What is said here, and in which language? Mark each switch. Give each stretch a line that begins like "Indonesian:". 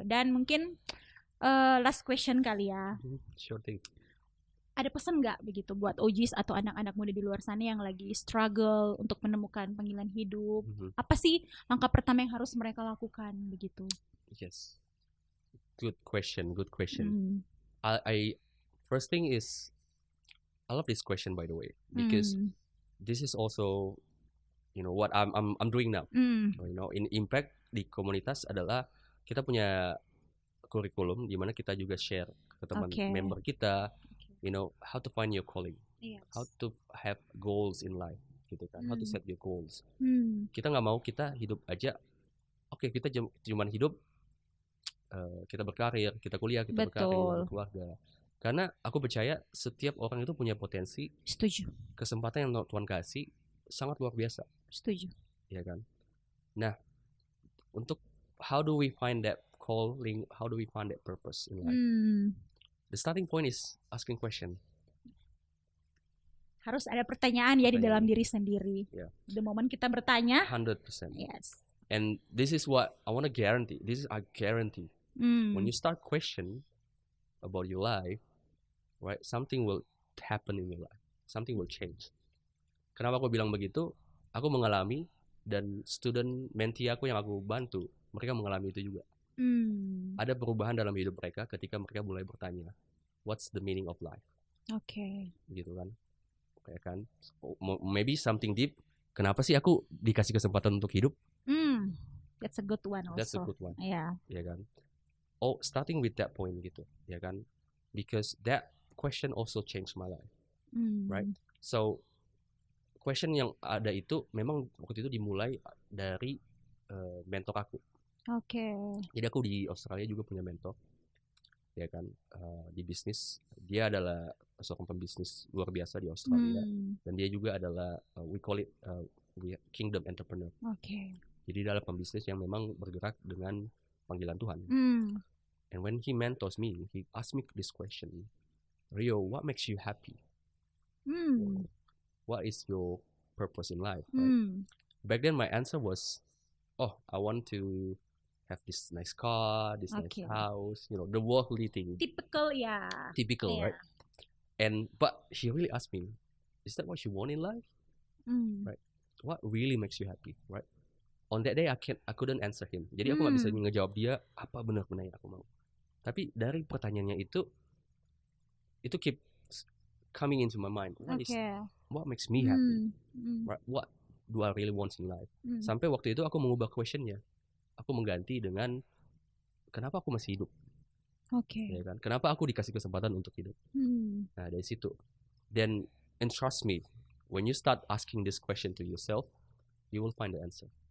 Indonesian: Dan mungkin
English: last question
Indonesian: kali ya.
English: Sure thing.
Indonesian: Ada pesan nggak begitu buat OGs atau anak-anak muda di luar sana yang lagi struggle untuk menemukan panggilan hidup? Apa sih langkah pertama yang harus mereka lakukan begitu?
English: Yes, good question. I first thing is, I love this question by the way, because this is also, you know, what I'm doing now. You know,
Indonesian: in impact di komunitas adalah kita punya kurikulum di mana kita juga share ke teman member kita.
English: You know, how to find your calling, how to have goals in life,
Indonesian: gitu kan,
English: how to set your goals.
Indonesian: Kita nggak mau kita hidup aja, kita cuma hidup, kita berkarir, kita kuliah, kita berkarir, keluarga. Karena aku percaya setiap orang itu punya potensi. Setuju. Kesempatan yang Tuhan kasih sangat luar biasa. Setuju. Ya kan. Nah, untuk
English: how do we find that calling, how do we find that purpose in life? The starting point is asking question.
Indonesian: Harus ada pertanyaan ya di dalam diri sendiri.
English: The moment
Indonesian: kita bertanya, 100%.
English: Yes. And this is what I want to guarantee. This is I guarantee. When you start question about your life, right? Something will happen in your life. Something will change.
Indonesian: Kenapa aku bilang begitu? Aku mengalami, dan student mentee aku yang aku bantu, mereka mengalami itu juga. Ada perubahan dalam hidup mereka ketika mereka mulai bertanya,
English: what's the meaning of life?
Indonesian: Gitu kan, kayak kan,
English: maybe something deep.
Indonesian: Kenapa sih aku dikasih kesempatan untuk hidup?
English: That's a good one also. That's a good one. Yeah.
Indonesian: Ya kan.
English: Starting with that point
Indonesian: gitu, ya kan?
English: Because that question also changed my life, right?
Indonesian: So question yang ada itu memang waktu itu dimulai dari mentor aku. Jadi aku di Australia juga punya mentor, ya kan, di bisnis. Dia adalah seorang pembisnis luar biasa di Australia, dan dia juga adalah
English: we call it kingdom entrepreneur.
Indonesian: Jadi dalam pembisnis yang memang bergerak dengan panggilan Tuhan.
English: And when he mentors me, he asked me this question, Rio, what makes you happy? What is your purpose in life? Right? Back then my answer was, I want to have this nice car, this nice house, you know, the worldly thing. Typical, right? But she really asked me, is that what you want in life? Right? what really makes you happy, right? On that day I couldn't answer him.
Indonesian: Jadi aku nggak bisa ngejawab dia apa benar-benar yang aku mau. Tapi dari pertanyaannya itu
English: keep coming into my mind. What makes me happy? Right? What do I really want in life?
Indonesian: Sampai waktu itu aku mengubah questionnya. Aku mengganti dengan kenapa aku masih hidup? Ya kan? Kenapa aku dikasih kesempatan untuk hidup? Nah, dari situ.
English: Then, and trust me, when you start asking this question to yourself, you will find the answer.